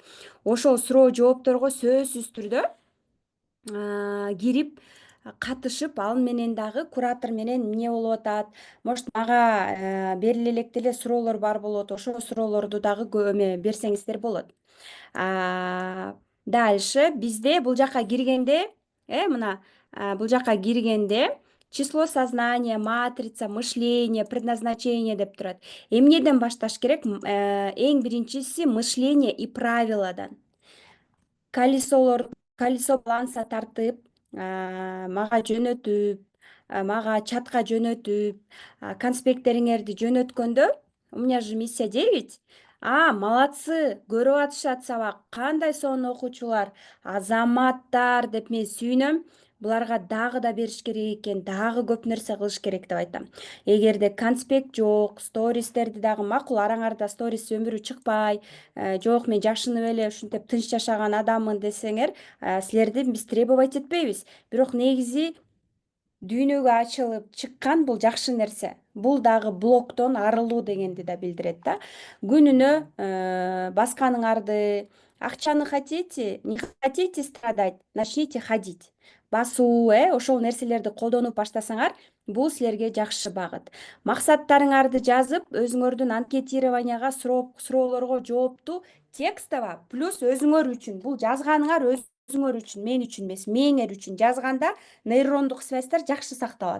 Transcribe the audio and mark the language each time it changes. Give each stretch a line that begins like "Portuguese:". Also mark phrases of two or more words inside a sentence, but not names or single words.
Kyrgyz: Ошол суроо жоопторго сөзсүз түрдө кирип катышып, ал менен дагы куратор менен эмне болуп атат, может мага бериле электе эле суроолор бар болот, ошол суроолорду дагы берсеңиздер болот. Дальше бизде бул жака киргенде, мына бул жака киргенде
Russian: число сознания, матрица, мышление, предназначение
Kyrgyz: деп турат. Эмнеден башташ керек? Эң биринчиси
Russian: мышление и
Kyrgyz: правиладан. Колесо баланса тартып, мага жөнөтүп, мага чатка жөнөтүп, конспекттериңерди жөнөткөндө,
Russian: у меня же миссия 9. Молодцы,
Kyrgyz: көрүп атышат сабак. Кандай сонун окуучулар, азаматтар деп мен сүйүнөм. буларга дагы да бериш керек экен, дагы көп нерсе кылыш керек деп айтам. Эгерде конспект жок, стористерди дагы макул араңарда сторис өмүрү чыкпай, жок мен жашынып эле ушинтип тынч жашаган адаммын десеңер, силерден биз требовать этпейбиз. Бирок негизи дүйнөгө ачылып чыккан бул жакшы нерсе. Бул дагы блоктон арылуу дегенди да билдирет да. Күнүнө басканыңарды, акчаны
Russian: хотите, не хотите страдать, начните ходить.
Kyrgyz: Басуу, ошол нерселерди колдонуп баштасаңар, бул силерге жакшы багыт. Максаттарыңарды жазып, өзүңөрдүн анкетированияга, суроолорго жоопту текстово плюс өзүңөр үчүн. Бул жазганыңар өзүңөр үчүн, мен үчүн эмес, мээңер үчүн жазганда нейрондук связьтар жакшы сакталат.